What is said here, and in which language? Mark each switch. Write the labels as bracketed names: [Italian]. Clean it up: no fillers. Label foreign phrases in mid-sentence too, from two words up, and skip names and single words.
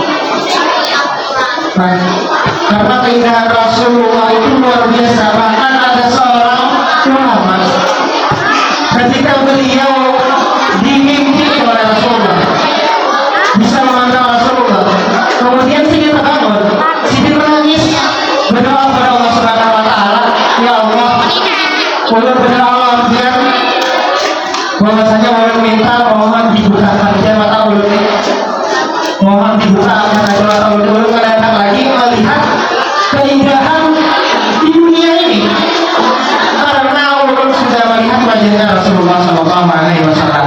[Indonesian] Karena keindahan Rasulullah itu luar biasa. Bahkan ada seorang ulama ketika beliau dimimpi oleh Rasulullah bisa memandang Rasulullah, kemudian Siti terbangun, Siti menangis, berdoa kepada Allah [Arabic] سبحانه وتعالى, [Indonesian] ya Allah, [Banjar] ulun berdoa Allah biar bahwasanya ulun minta mohon dibukakan dia mata ulun, mohon dibukakan aja mata ulun kadang lagi melihat keindahan di dunia ini, karena ulun sudah melihat wajahnya Rasulullah [Arabic] صلى الله عليه وسلم.